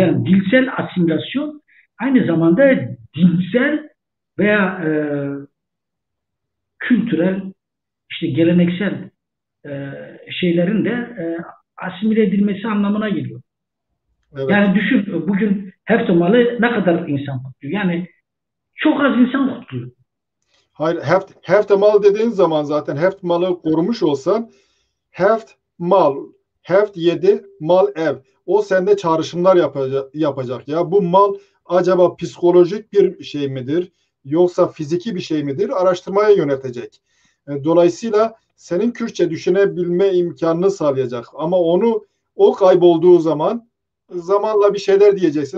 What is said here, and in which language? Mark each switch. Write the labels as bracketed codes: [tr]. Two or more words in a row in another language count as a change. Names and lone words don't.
[tr] Yani dilsel asimilasyon aynı zamanda dinsel veya kültürel, işte geleneksel şeylerin de asimile edilmesi anlamına geliyor. evet. Yani düşün, bugün Heftomalı ne kadar insan kutluyor? Yani çok az insan kutluyor. Hayır, [ku] heft mal [tr] dediğin zaman zaten [ku] heft malı [tr] korumuş olsan [ku] heft mal, [tr] heft yedi, mal ev. O sende çağrışımlar yapacak. Ya bu mal acaba psikolojik bir şey midir? Yoksa fiziki bir şey midir? Araştırmaya yönetecek. Dolayısıyla senin Kürtçe düşünebilme imkanını sağlayacak. Ama o kaybolduğu zaman zamanla bir şeyler diyeceksin.